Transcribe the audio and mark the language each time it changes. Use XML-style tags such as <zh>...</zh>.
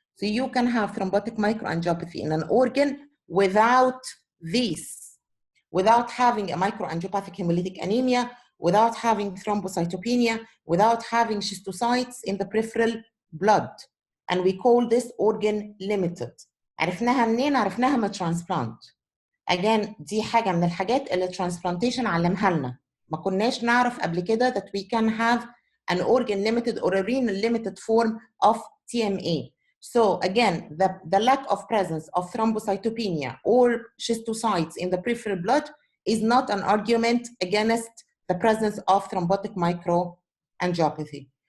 <en>So you can have thrombotic microangiopathy in an organ without these, without having a microangiopathic hemolytic anemia, without having thrombocytopenia, without having schistocytes in the peripheral blood. And we call this organ limited.</en> <ar>عرفناها منين؟ عرفناها من transplant. Again, دي حاجة من الحاجات اللي transplantation علمها لنا. ما كناش نعرف قبل كده</ar> <en>that we can have an organ limited or a renal limited form of TMA. So again, the lack of presence of thrombocytopenia or schistocytes in the peripheral blood is not an argument against the presence of thrombotic microangiopathy.</en>